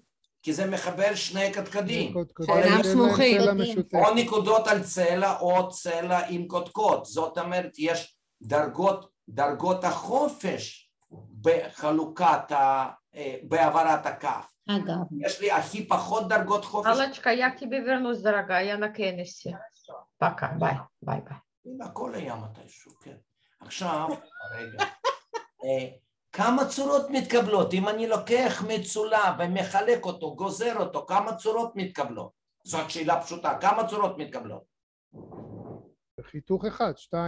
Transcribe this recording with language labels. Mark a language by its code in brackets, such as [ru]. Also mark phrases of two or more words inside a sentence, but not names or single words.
[he] כי זה מחבר שני קדקדים. שאינם סמוכים. או נקודות על צלע או צלע עם קודקוד. זאת אומרת, יש דרגות החופש בחלוקת, בהעברת הקו. יש לי הכי פחות דרגות חופש. [ru] Аллочка, я к тебе вернусь, дорогая, я на Кеннесе. Пока, [he] ביי. הכל היה מתישהו, כן. עכשיו, רגע. כמה צורות מתקבלות? אם אני לוקח מצולה ומחלק אותו, גוזר אותו, כמה צורות מתקבלות? זאת שאלה פשוטה, כמה צורות מתקבלות? חיתוך אחד, 2.